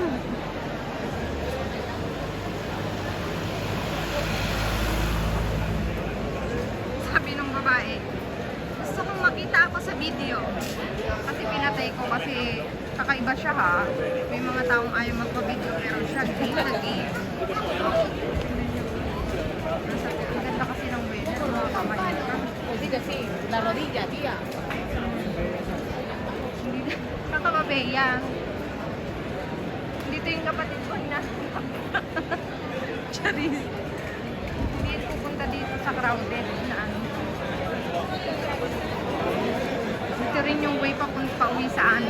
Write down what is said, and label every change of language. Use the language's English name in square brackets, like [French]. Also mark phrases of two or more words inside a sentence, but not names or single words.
[Filipino] Sabi ng babae, gusto kong makita ako sa video. Kasi pinatay ko kasi kakaiba siya ha. May mga taong ayaw magpa-video pero siya game na game. Ang ganda kasi ng weather, mga kamayora. [Spanish] Sí, la rodilla, tía. [Filipino] Hindi kakababeya. Dito yung kapatid ko na. Charis. Hindi pupunta dito sa crowded na ano. Ito rin yung way pa uwi sa amin.